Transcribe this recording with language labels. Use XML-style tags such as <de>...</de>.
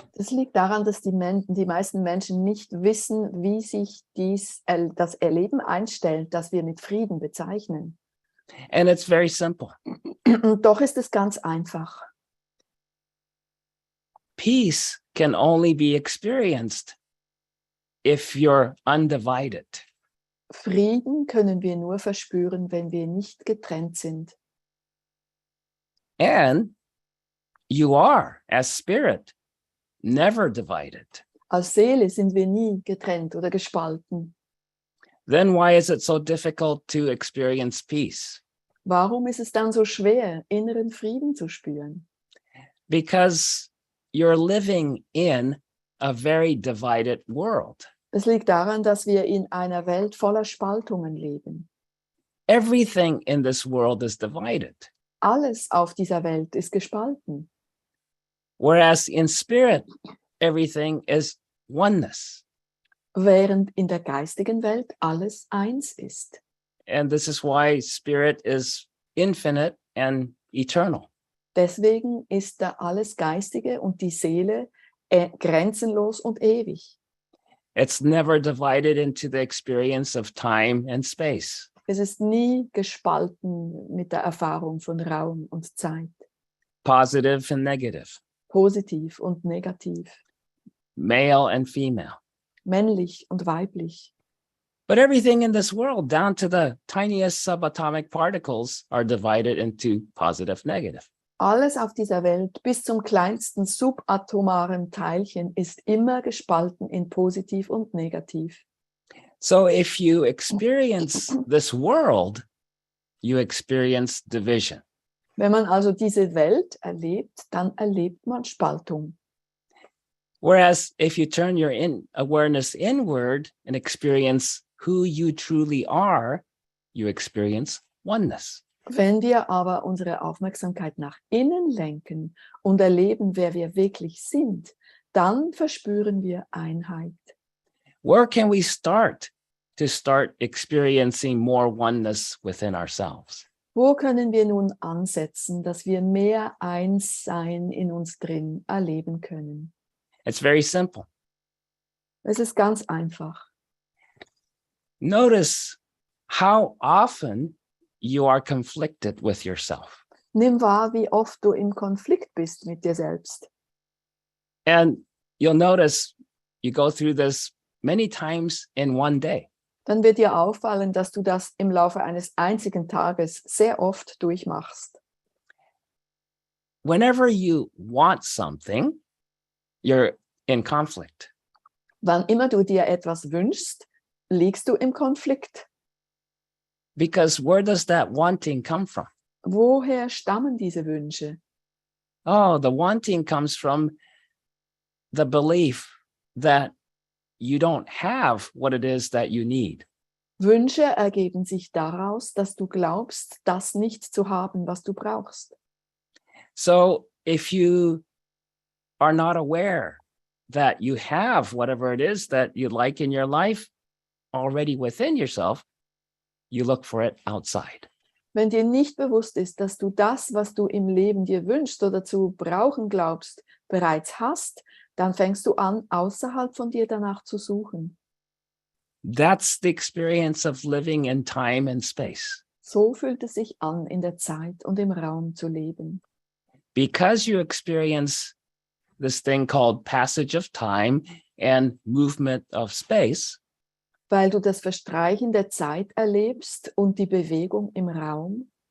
<de>Das liegt daran, dass die meisten Menschen nicht wissen, wie sich das Erleben einstellt, das wir mit Frieden bezeichnen.</de> <en>And it's very simple.</en> <de>Und doch ist es ganz einfach.</de> <en>Peace can only be experienced if you're undivided.</en> <de>Frieden können wir nur verspüren, wenn wir nicht getrennt sind.</de> <en>And you are, as spirit, never divided.</en> <de>Als Seele sind wir nie getrennt oder gespalten.</de> <en>Then why is it so difficult to experience peace?</en> <de>Warum ist es dann so schwer, inneren Frieden zu spüren?</de> <en>Because you're living in a very divided world.</en> <de>Es liegt daran, dass wir in einer Welt voller Spaltungen leben.</de> <en>Everything in this world is divided.</en> <de>Alles auf dieser Welt ist gespalten.</de> <en>Whereas in spirit, everything is oneness.</en> <de>Während in der geistigen Welt alles eins ist.</de> <en>And this is why spirit is infinite and eternal.</en> <de>Deswegen ist da alles Geistige und die Seele grenzenlos und ewig.</de> <en>It's never divided into the experience of time and space.</en> <de>Es ist nie gespalten mit der Erfahrung von Raum und Zeit.</de> <en>Positive and negative,</en> <de>Positiv und negativ.</de> <en>male and female.</en> <de>Männlich und weiblich.</de> <en>But everything in this world, down to the tiniest subatomic particles, are divided into positive, negative.</en> <de>Alles auf dieser Welt bis zum kleinsten subatomaren Teilchen ist immer gespalten in positiv und negativ.</de> <en>So if you experience this world, you experience division.</en> <de>Wenn man also diese Welt erlebt, dann erlebt man Spaltung.</de> <en>Whereas if you turn your awareness inward and experience who you truly are, you experience oneness.</en> <de>Wenn wir aber unsere Aufmerksamkeit nach innen lenken und erleben, wer wir wirklich sind, dann verspüren wir Einheit.</de> <en>Where can we start to start experiencing more oneness within ourselves?</en> <de>Wo können wir nun ansetzen, dass wir mehr Einssein in uns drin erleben können?</de> <en>It's very simple.</en> <de>Es ist ganz einfach.</de> <en>Notice how often you are conflicted with yourself.</en> <de>Nimm wahr, wie oft du im Konflikt bist mit dir selbst.</de> <en>And you'll notice you go through this many times in one day.</en> <de>Dann wird dir auffallen, dass du das im Laufe eines einzigen Tages sehr oft durchmachst.</de> <en>Whenever you want something, you're in conflict.</en> <de>Wann immer du dir etwas wünschst, liegst du im Konflikt.</de> <en>Because where does that wanting come from?</en> <de>Woher stammen diese Wünsche?</de> <en>Oh, the wanting comes from the belief that you don't have what it is that you need.</en> <de>Wünsche ergeben sich daraus, dass du glaubst, das nicht zu haben, was du brauchst.</de> <en>So if you are not aware that you have whatever it is that you like in your life already within yourself, you look for it outside.</en> <de>Wenn dir nicht bewusst ist, dass du das, was du im Leben dir wünschst oder zu brauchen glaubst, bereits hast, dann fängst du an, außerhalb von dir danach zu suchen.</de> <en>That's the experience of living in time and space.</en> <de>So fühlt es sich an, in der Zeit und im Raum zu leben.</de> <en>Because you experience this thing called passage of time and movement of space,</en> <de>Weil du das Verstreichen der Zeit erlebst und die Bewegung im Raum,</de>